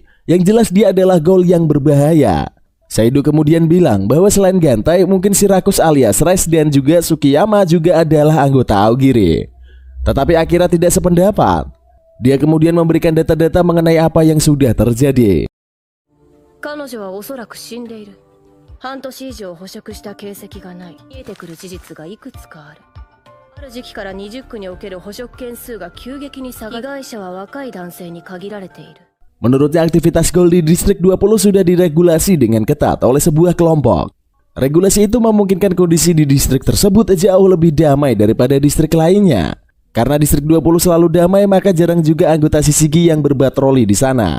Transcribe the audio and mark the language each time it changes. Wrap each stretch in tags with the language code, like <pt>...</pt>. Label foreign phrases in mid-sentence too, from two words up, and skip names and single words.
<id>Yang jelas dia adalah Goal yang berbahaya. Saido kemudian bilang bahwa selain Gantai, mungkin Shirakus alias Rice dan juga Tsukiyama juga adalah anggota Aogiri. Tetapi Akira tidak sependapat. Dia kemudian memberikan data-data mengenai apa yang sudah terjadi.</id> <ja>彼女はおそらく死んでいる。半年以上捕食した形跡がない。見えてくる事実がいくつかある。ある時期から20区における捕食件数が急激に下がり、被害者は若い男性に限られている。</ja> <id>Menurutnya aktivitas Goal di distrik 20 sudah diregulasi dengan ketat oleh sebuah kelompok. Regulasi itu memungkinkan kondisi di distrik tersebut jauh lebih damai daripada distrik lainnya. Karena distrik 20 selalu damai, maka jarang juga anggota Shishigi yang berpatroli di sana.</id>